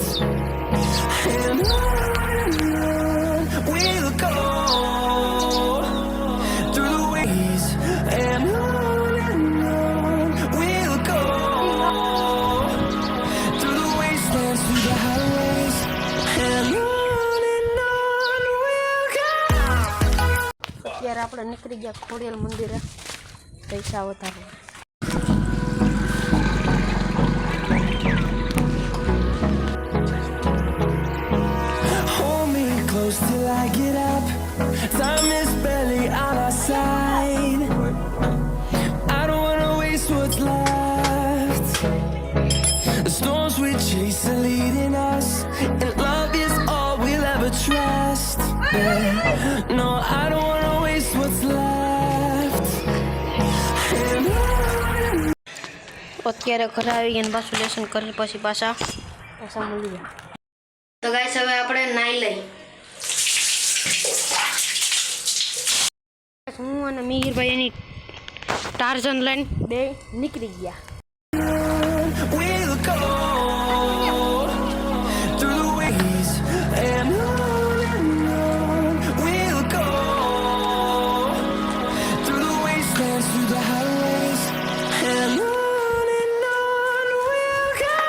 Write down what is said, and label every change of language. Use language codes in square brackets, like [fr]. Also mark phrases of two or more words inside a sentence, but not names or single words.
[en] And on we'll go through the ways, and on we'll go through the wastelands, through the highways, and on we'll go. [gu] અત્યારે આપણે નીકળી ગયા ખોડિયાલ મંદિરે પૈસા વધારવા. [en] Hold me close till I get up. Time is barely on our side. I don't wanna waste what's left. The storms we chase are leading us, and love is all we'll ever trust. Yeah. No, I don't wanna waste what's left. And [gu] અત્યારે ઘરે આવી ગયા પાછું લેસન કરી પછી પાછા મળી ગયા. તો ગાઈસ હવે આપણે નાઈ લઈ. હું અને મિહિરભાઈ એની ટાર્ઝન લઈને બે નીકળી ગયા. [en] we'll go through the ways, and on we'll go through the wastelands, through the highways, and on we'll go.